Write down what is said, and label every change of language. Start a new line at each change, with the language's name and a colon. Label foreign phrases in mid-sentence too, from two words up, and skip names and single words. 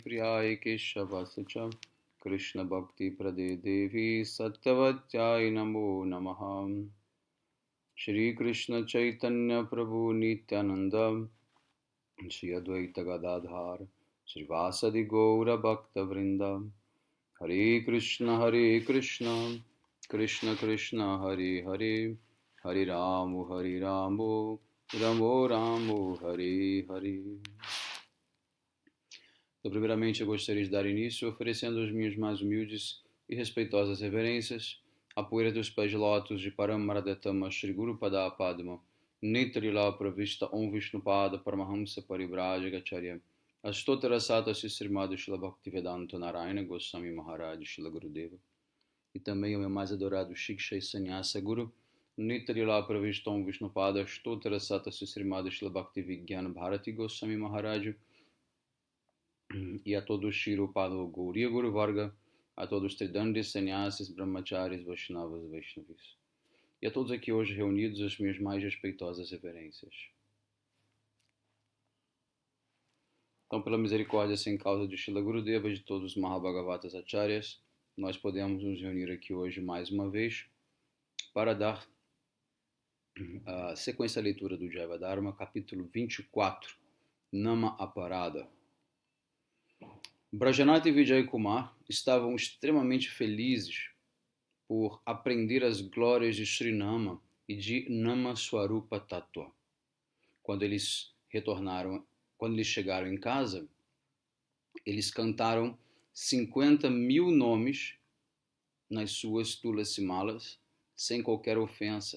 Sanskrit: Priyai Keshavasacham Krishna Bhakti Prade Devi Satyavatyai Namo Namaha Shri Krishna Chaitanya Prabhu Nityananda Shri Advaita Gadadhar Shri Vasadi Gaura Bhakta Vrinda Hare Krishna Krishna Krishna Hare Hare Hare Ramu Ramo Ramo Hare Hare.
Portuguese: Então, primeiramente, eu gostaria de dar início oferecendo as minhas mais humildes e respeitosas reverências à poeira dos pés de lótus de Paramaradetama Shri Guru Pada Padma Nitrila Pravista Om Vishnupada Paramahamsa Parivrajagacharya Astotara Sata Srimad Shila Bhaktivedanta Narayana Goswami Maharaj Shila Gurudeva e também o meu mais adorado Shiksha Sannyasa Guru Nitrila Pravista Om Vishnupada Astotara Sata Srimad Shila Bhaktivedanta Bharati Goswami Maharaj e a todos Shiro Pado Gauriya Guru Varga, a todos Tridandis, Sannyasis, Brahmacharis, Vaishnavas e Vaishnavis. E a todos aqui hoje reunidos as minhas mais respeitosas reverências. Então, pela misericórdia sem causa de Shila Gurudeva e de todos os Mahabhagavatas Acharyas, nós podemos nos reunir aqui hoje mais uma vez para dar a sequência à leitura do Jaiva Dharma, capítulo 24, Nama Aparada. Brajanath e Vijay Kumar estavam extremamente felizes por aprender as glórias de Srinama e de Nama Swarupa Tattva. Quando eles chegaram em casa, eles cantaram 50.000 nomes nas suas Tulasi Malas, sem qualquer ofensa.